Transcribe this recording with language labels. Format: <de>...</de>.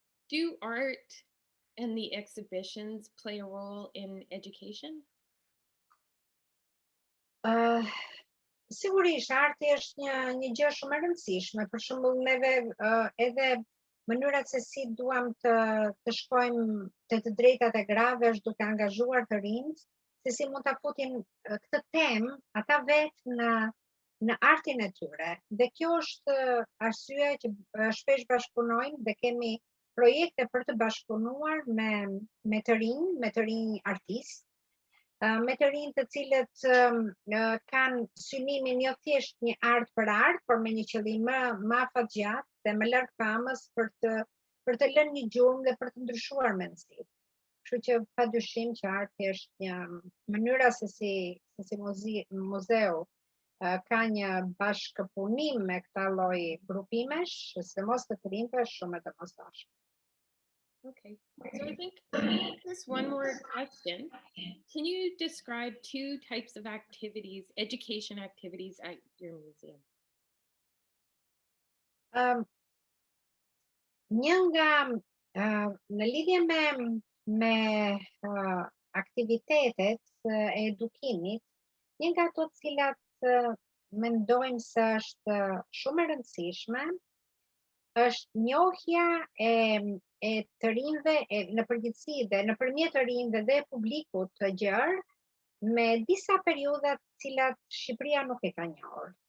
<en>Do art and the exhibitions play a role in education?</en> <sq>Sigurisht, arti është një gjë shumë e rëndësishme. Për shembull, neve edhe mënyrat se si duam të shkojmë te të drejtat e grave është duke angazhuar të rinjt, se si mund ta futin këtë temë ata vetë në artin e tyre. Dhe kjo është arsyeja që shpesh bashkëpunojmë dhe kemi projekte për të bashkëpunuar me të rinj artistë, me të rinj të cilët kanë synimin jo thjesht një art për art, por me një qëllim më afatgjatë dhe më larg famës për të lënë një gjurmë dhe për të ndryshuar mendësitë. Kështu që padyshim që arti është një mënyra se si muzeu ka një bashkëpunim me këta lloj grupimesh, sidomos të rinjve, shumë e domosdoshme.</sq> <en>Okay. So I think just one more question. Can you describe two types of activities, education activities at your museum?</en> <sq>Um, Një nga në lidhje me aktivitetet e edukimit, një nga ato të cilat mendojmë se është shumë e rëndësishme, është njohja e të rinjve në përgjithësi dhe nëpërmjet të rinjve dhe publikut të gjerë me disa periudha të cilat Shqipëria nuk e ka njohur.</sq>